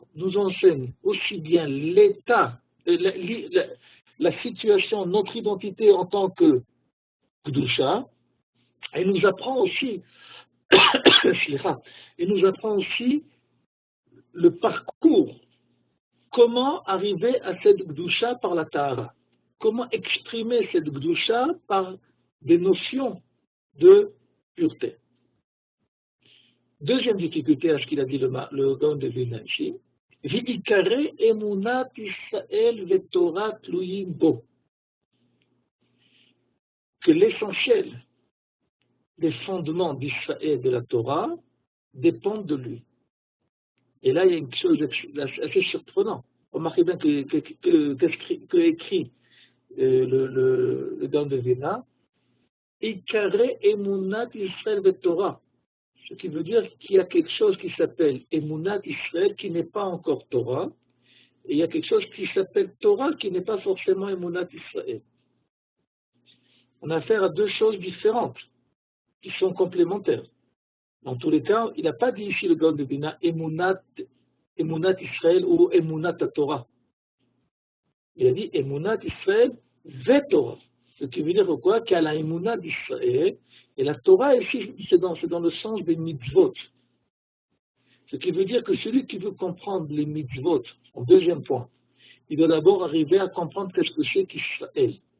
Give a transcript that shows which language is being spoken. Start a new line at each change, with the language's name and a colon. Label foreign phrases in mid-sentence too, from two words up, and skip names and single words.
French: Nous enseigne aussi bien l'état, la situation, notre identité en tant que Gdusha, et nous apprend aussi et nous apprend aussi le parcours, comment arriver à cette Gdusha par la Tahara, comment exprimer cette Gdusha par des notions de pureté. Deuxième difficulté à ce qu'il a dit le Gaon de Vilna ici,
Hebrew: ועיקר אמונת ישראל והתורה תלויים בו,
French: que l'essentiel des fondements d'Israël et de la Torah dépendent de lui. Et là, il y a une chose assez surprenante. Remarquez bien que écrit le Gaon de Vilna,
Hebrew: עיקר אמונת ישראל והתורה.
French: Ce qui veut dire qu'il y a quelque chose qui s'appelle
Hebrew: אמונת ישראל
French: qui n'est pas encore Torah, et il y a quelque chose qui s'appelle Torah qui n'est pas forcément
Hebrew: אמונת ישראל.
French: On a affaire à deux choses différentes, qui sont complémentaires. Dans tous les cas, il n'a pas dit ici le Gaon de Vilna
Hebrew: אמונת ישראל
French: ou
Hebrew: אמונת תורה.
French: Il a dit
Hebrew: אמונת ישראל תורה.
French: Ce qui veut dire quoi? Qu'il y a la Emouna d'Israël, et la Torah ici, c'est dans le sens des mitzvot. Ce qui veut dire que celui qui veut comprendre les mitzvot, en deuxième point, il doit d'abord arriver à comprendre qu'est-ce que c'est qu'Israël.